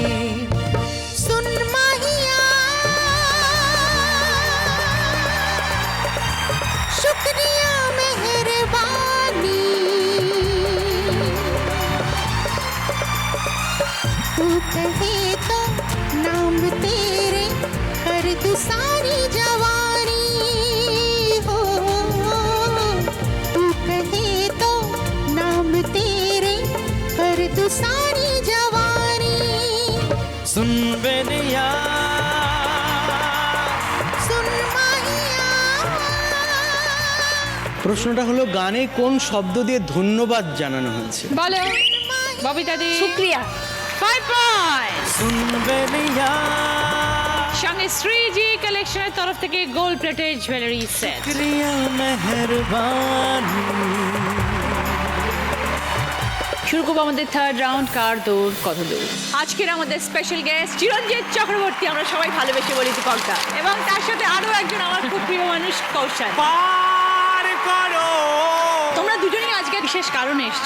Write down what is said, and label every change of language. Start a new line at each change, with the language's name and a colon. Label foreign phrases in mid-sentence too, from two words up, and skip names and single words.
Hindi: सुन माहिया शुक्रिया मेहरबानी तू कहे तो नाम तेरे कर दूं सारी जवानी हो तू कहे तो नाम तेरे कर दूं सारी जवानी सुन बेलिया सुन माहिया
Bangla: প্রশ্নটা হলো গানে কোন শব্দ দিয়ে ধন্যবাদ জানানো হয়েছে? বলো ববিতা দি। শুক্রিয়া। 5 পয়েন্ট।
Hindi: सुन बेलिया
Bangla: সঙ্গে শ্রীজি কালেকশনের তরফ থেকে গোল্ড প্লেটেড জুয়েলারি সেট।
Hindi: शुक्रिया मेहरबानी
Bangla: শুরু করবো আমাদের থার্ড রাউন্ড, কার দৌড় কত দূর। আজকের আমাদের স্পেশাল গেস্ট চিরঞ্জিত চক্রবর্তী, আমরা সবাই ভালোবেসে বলি দীপকদা, এবং তার সাথে আরো একজন আমার খুব প্রিয় মানুষ কৌশল। তোমরা দুজনেই আজকে বিশেষ কারণে এসছো।